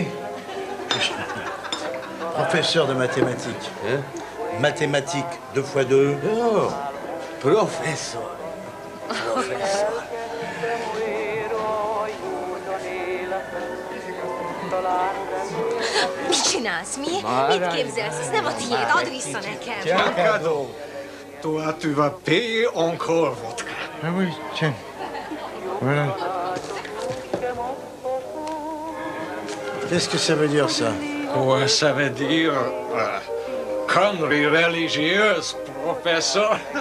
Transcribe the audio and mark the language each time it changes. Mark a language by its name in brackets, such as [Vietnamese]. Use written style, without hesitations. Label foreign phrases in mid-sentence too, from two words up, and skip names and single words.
[French] Je suis professeur de mathématiques. Hein? Mathématiques, 2 x 2. Oh, professeur. Professeur. [Hungarian] Mit csinálsz? Mit képzelsz? Ez nem a tiéd. Add vissza nekem. [French] Tiens, cadeau. Toi, tu vas payer encore vodka. Ah oui, tiens. Voilà. Qu'est-ce que ça veut dire, ça? Ouais, ça veut dire connerie religieuse, professeur.